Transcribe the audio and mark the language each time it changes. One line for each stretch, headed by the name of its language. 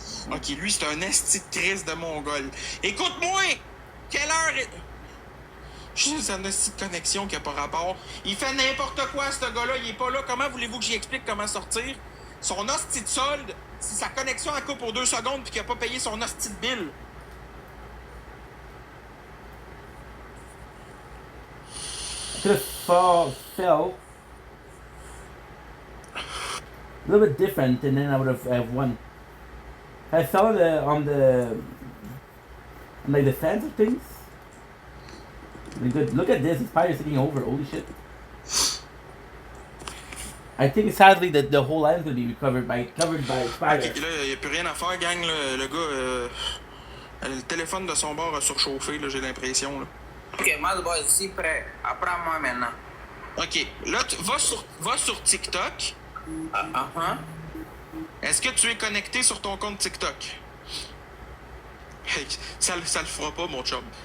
French: Ok, lui, c'est un esti de Chris de Mongol. Écoute-moi! Quelle heure est... Juste un esti de connexion qui a pas rapport. Il fait n'importe quoi, ce gars-là. Il est pas là. Comment voulez-vous que j'y explique comment sortir? Son hostie de solde, si sa connexion a coupe pour 2 secondes puis qu'il a pas payé son hostie de bill.
English: I could have fell a little bit different, and then I would have won. I fell on like the fence of things. Really good. Look at this. It's probably sitting over. Holy shit. I think sadly that the whole island's gonna be covered by fire.
French: Ok, là, il n'y a plus rien à faire, gang. Là. Le gars, le téléphone de son bord a surchauffé, là, j'ai l'impression. Là. Ok, moi, je suis prêt. Apprends-moi maintenant. Ok, là, tu va sur TikTok. Est-ce que tu es connecté sur ton compte TikTok? Hey, ça le fera pas, mon chum.